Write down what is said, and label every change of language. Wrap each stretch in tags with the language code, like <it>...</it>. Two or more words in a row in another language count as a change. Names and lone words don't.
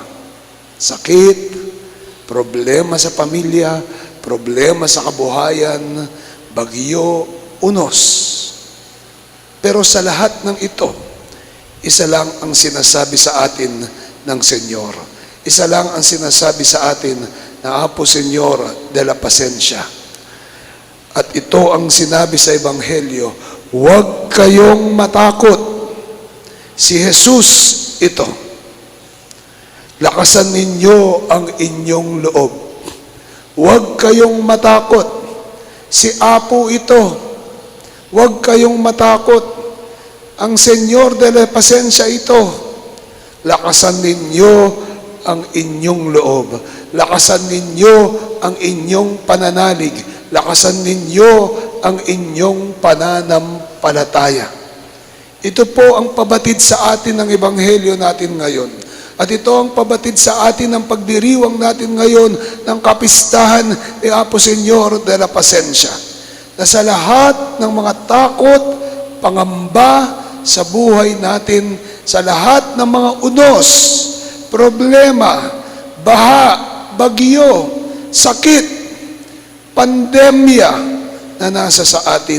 <tl>Sakit, problema sa pamilya, problema sa kabuhayan, bagyo, unos. Pero sa lahat ng ito, isa lang ang sinasabi sa atin ng Senyor. Isa lang ang sinasabi sa atin ng Apo Señor de la Pacencia. At ito ang sinabi sa Ebanghelyo, "Huwag kayong matakot. Si Jesus ito. Lakasan ninyo ang inyong loob. Huwag kayong matakot. Si Apo ito. Huwag kayong matakot. Ang Señor de la Pacencia ito. Lakasan ninyo ang inyong loob. Lakasan ninyo ang inyong pananalig. Lakasan ninyo ang inyong pananampalataya." Ito po ang pabatid sa atin ng Ebanghelyo natin ngayon. At ito ang pabatid sa atin ng pagdiriwang natin ngayon ng kapistahan ni Apo Señor de la Pacencia. Na sa lahat ng mga takot, pangamba sa buhay natin sa lahat ng mga unos, problema, baha, bagyo, sakit, pandemya na nasa sa atin.</tl>